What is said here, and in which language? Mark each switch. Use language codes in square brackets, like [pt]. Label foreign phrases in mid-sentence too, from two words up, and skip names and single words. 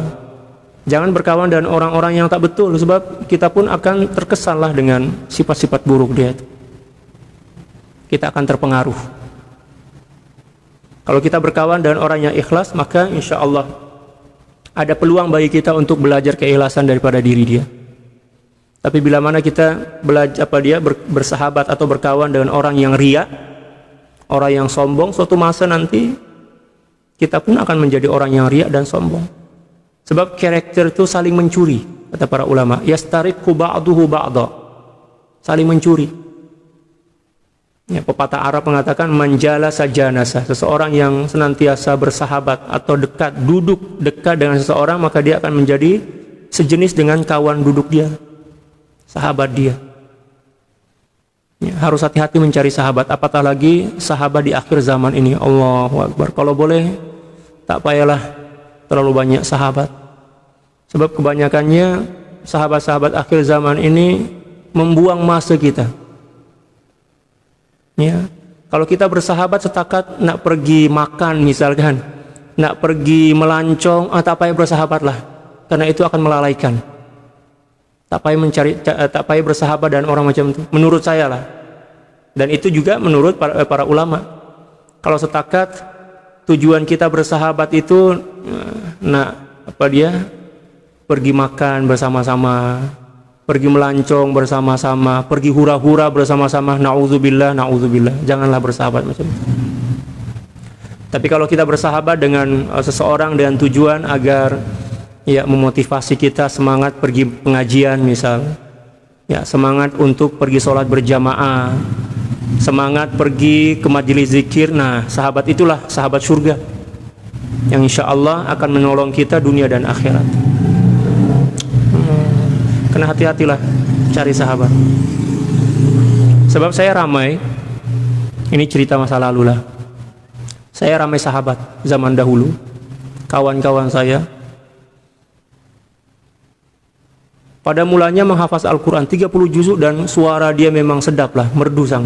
[ms] Jangan berkawan dengan orang-orang yang tak betul, sebab kita pun akan terkesanlah dengan sifat-sifat buruk dia. Kita akan terpengaruh. Kalau kita berkawan dengan orang yang ikhlas, maka [ar] إن شاء الله [ms] ada peluang bagi kita untuk belajar keikhlasan daripada diri dia. Tapi bila mana kita bersahabat atau berkawan dengan orang yang riya, orang yang sombong, suatu masa nanti kita pun akan menjadi orang yang riya dan sombong. Sebab karakter itu saling mencuri, kata para ulama. [ar] يسترق بعضه بعضا. [ms] Saling mencuri. Ya, pepatah Arab mengatakan [ar] من جالس جانس. [ms] Seseorang yang senantiasa bersahabat atau duduk dekat dengan seseorang, maka dia akan menjadi sejenis dengan kawan duduk dia, sahabat dia. Ya, harus hati-hati mencari sahabat, apatah lagi sahabat di akhir zaman ini. [ar] الله أكبر. [ms] Kalau boleh tak payahlah terlalu banyak sahabat, sebab kebanyakannya sahabat-sahabat akhir zaman ini membuang masa kita. Ya, kalau kita bersahabat setakat nak pergi makan misalkan, nak pergi melancong, tak payah bersahabatlah, karena itu akan melalaikan. Tak payah bersahabat dan orang macam itu, menurut saya lah. Dan itu juga menurut para ulama. Kalau setakat tujuan kita bersahabat itu pergi makan bersama-sama, pergi melancong bersama-sama, pergi hura-hura bersama-sama, na'udzubillah, janganlah bersahabat macam itu. Tapi kalau kita bersahabat dengan seseorang dengan tujuan agar memotivasi kita semangat pergi pengajian misal, semangat untuk pergi sholat berjamaah, semangat pergi ke majelis zikir, sahabat itulah sahabat surga yang [ar] إن شاء الله [ms] akan menolong kita dunia dan akhirat. Kena hati-hatilah cari sahabat. Sebab saya ramai Ini cerita masa lalu lah. Saya ramai sahabat zaman dahulu, kawan-kawan saya. Pada mulanya menghafaz Al-Quran 30 juzuk dan suara dia memang sedap lah, merdu sangat.